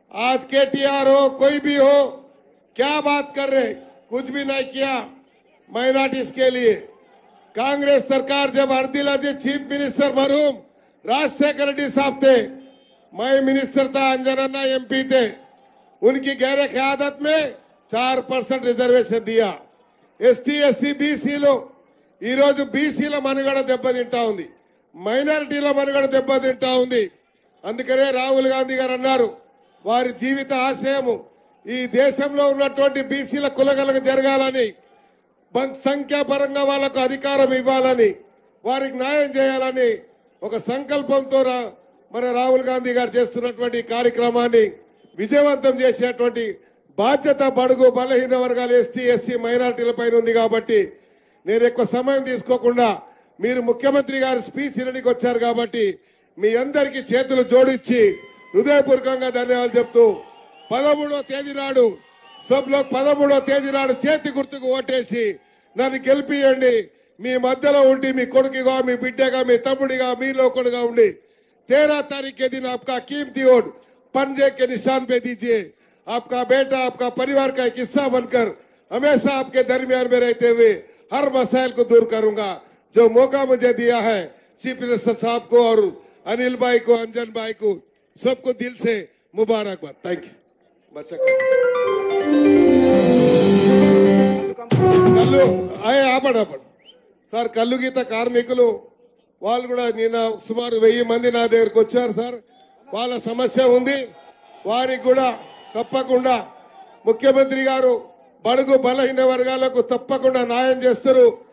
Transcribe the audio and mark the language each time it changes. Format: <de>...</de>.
<hi>आज केटीआर हो कोई भी हो, क्या बात कर रहे, कुछ भी नहीं किया माइनॉरिटीज के लिए। कांग्रेस सरकार जब हर दिल अजीज चीफ मिनिस्टर मरहूम राजशेखर रेड्डी साहब थे, मैं मिनिस्टर था, अंजनन्ना एमपी थे, उनकी गहरे क़यादत में 4% रिजर्वेशन दिया।</hi> <te>ఎస్టీ ఎస్సీ బీసీలో ఈరోజు బీసీల మనుగడ దెబ్బతింటా ఉంది, మైనారిటీల మనుగడ దెబ్బతింటా ఉంది। అందుకనే రాహుల్ గాంధీ గారు అన్నారు వారి జీవిత ఆశయము ఈ దేశంలో ఉన్నటువంటి బీసీల కులగలకు జరగాలని, సంఖ్యాపరంగా వాళ్ళకు అధికారం ఇవ్వాలని, వారికి న్యాయం చేయాలని ఒక సంకల్పంతో మన రాహుల్ గాంధీ గారు చేస్తున్నటువంటి కార్యక్రమాన్ని విజయవంతం చేసేటువంటి బాధ్యత బడుగు బలహీన వర్గాల ఎస్టీ ఎస్సీ మైనారిటీల పైన ఉంది। కాబట్టి నేను ఎక్కువ సమయం తీసుకోకుండా, మీరు ముఖ్యమంత్రి గారి స్పీచ్ వినడానికి వచ్చారు కాబట్టి మీ అందరికీ చేతులు జోడించి హృదయపూర్వకంగా ధన్యవాదాలు చెప్తూ 13వ తేదీ నాడు సభలో 13వ తేదీ నాడు చేతి గుర్తుకు ఓటేసి నన్ను గెలిపియండి। మీ మధ్యలో ఉండి మీ కొడుకుగా, మీ బిడ్డగా, మీ తమ్ముడిగా, మీ లోకుడుగా ఉండి</te> <hi>13 तारीख के दिन आपका कीमती वोट पंजे के निशान पे दीजिए। आपका बेटा आपका परिवार का एक हिस्सा बनकर हमेशा आपके दरमियान में रहते हुए हर मसाइल को दूर करूंगा। जो मौका मुझे दिया है चीफ मिनिस्टर साहब को और अनिल भाई को, अंजन भाई को, सबको दिल से मुबारकबाद। Thank you. बच्चा</hi> <te>కళ్ళు ఆపడపడు సార్, కళ్ళు గీత కార్మికులు వాళ్ళు కూడా నిన్న సుమారు 1000 మంది నా దగ్గరకు వచ్చారు సార్। వాళ్ళ సమస్య ఉంది, వారికి కూడా తప్పకుండా ముఖ్యమంత్రి గారు బడుగు బలహీన వర్గాలకు తప్పకుండా న్యాయం చేస్తారు।</te>